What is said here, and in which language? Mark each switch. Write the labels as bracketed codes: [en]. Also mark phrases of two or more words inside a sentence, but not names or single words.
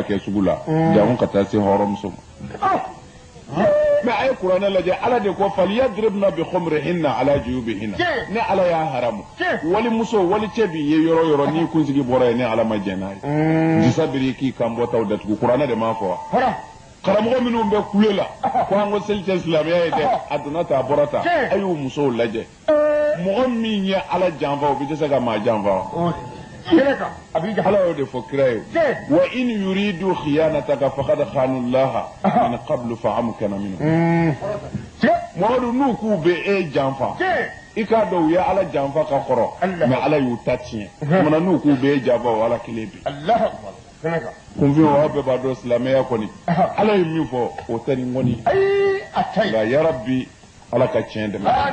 [bm] kɛ sugu la jango ka taa se hɔrɔnmuso ma mais a ye kuranɛ lajɛ ala de ko [ar] وليضربن بخمرهن على جيوبهن [bm] ne ala y'a haramu walimuso wali cɛ b'i ye yɔrɔ o yɔrɔ n'i kunsigi bɔra ye ne ala ma jɛn n'a ye disa biri k'i kan bɔtaw datugu kuranɛ de m'a fɔ wa karamɔgɔ minnu bɛ kule la ko an ko seli tɛ silamɛya ye dɛ a donna ta a bɔra ta a y'u musow lajɛ mɔgɔ min ye ala janfa o bɛ se ka maa janfa wa ala y'o de fɔ kira ye wa [ar] وإن يريدوا خيانتك فقد خانوا الله من قبل فأمكن منهم [bm] Muhamadu n'u k'u bɛ e janfa i k'a dɔn u ye ala janfa ka kɔrɔ mais ala y'u ta tiɲɛ mana n'u k'u bɛ e janfa o ala kelen bi kunfin o aw bɛɛ b'a dɔn silamɛya kɔni ala ye min fɔ o tɛ nin kɔni nka yarabi ala ka tiɲɛ dɛmɛ